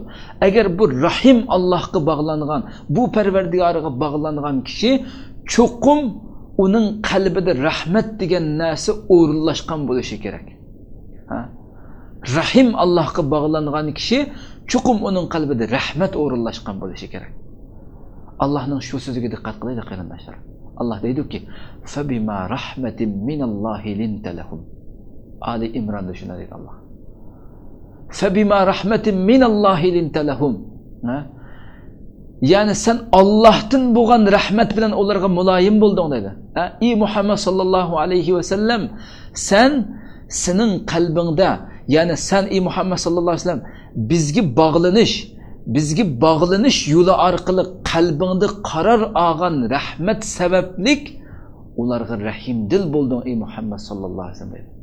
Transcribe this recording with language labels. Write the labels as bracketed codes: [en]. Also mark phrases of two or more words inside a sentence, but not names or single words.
[uz] Agar bu Rahim Allohga bog'langan, bu Parvardigoriga bog'langan kishi chuqur uning qalbida rahmat degan narsa o'rinlashgan bo'lishi kerak. Ha? Rahim Allohga bog'langan kishi chuqur uning qalbida rahmat o'rinlashgan bo'lishi kerak. Allohning shu so'ziga diqqat qilaylik qarindoshlar. Alloh deydi-ki: [ar] "Fa bima rahmatin minallohi linta lahum." [uz] Ali Imronda shuna deydi Alloh. [ar] "Fa bima rahmatin minallohi linta lahum." [uz] Ya'ni sen Allohdan bo'lgan rahmat bilan ularga muloyim bo'lding dedi. Ey Muhammad [ar] sallallohu alayhi va sallam, [uz] sening qalbingda, ya'ni sen ey Muhammad [ar] sallallohu alayhi va sallam [uz] bizga bog'lanish yo'li orqali qalbingda qaror olgan rahmat sabablik ularga rahimdil bo'lding ey Muhammad [ar] sallallohu alayhi va sallam [uz] dedi.